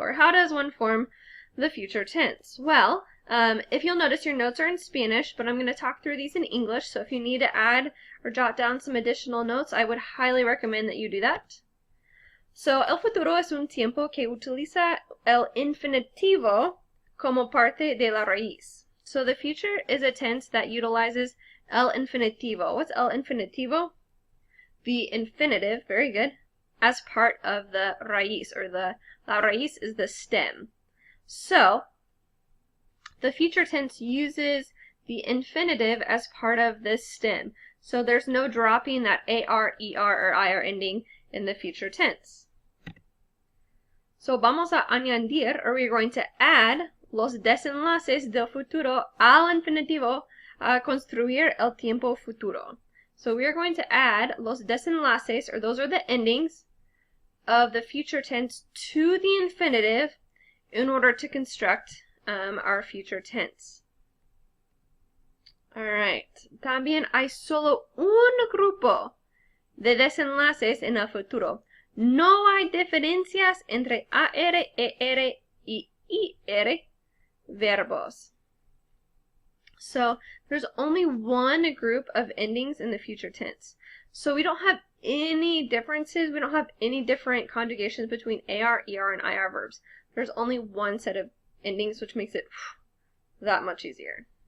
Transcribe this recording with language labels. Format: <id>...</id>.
<en>Or how does one form the future tense? Well, if you'll notice, your notes are in Spanish, but I'm going to talk through these in English, so if you need to add or jot down some additional notes, I would highly recommend that you do that.</en> <es>So, el futuro es un tiempo que utiliza el infinitivo como parte de la raíz.</es> <en>So, the future is a tense that utilizes el infinitivo. What's el infinitivo? The infinitive, very good, as part of the raíz, or la raíz is the stem. So, the future tense uses the infinitive as part of this stem. So there's no dropping that AR, ER, or IR ending in the future tense.</en> <es>So vamos a añadir,</es> <en>or we're going to add</en> <es>los desenlaces del futuro al infinitivo a construir el tiempo futuro.</es> <en>So we are going to add los desenlaces, or those are the endings, of the future tense to the infinitive in order to construct our future tense.</en> <es>Alright, también hay solo un grupo de desenlaces en el futuro. No hay diferencias entre AR, ER y IR verbos.</es> <en>So, there's only one group of endings in the future tense. So we don't have any differences, we don't have any different conjugations between AR, ER, and IR verbs. There's only one set of endings, which makes it that much easier.</en>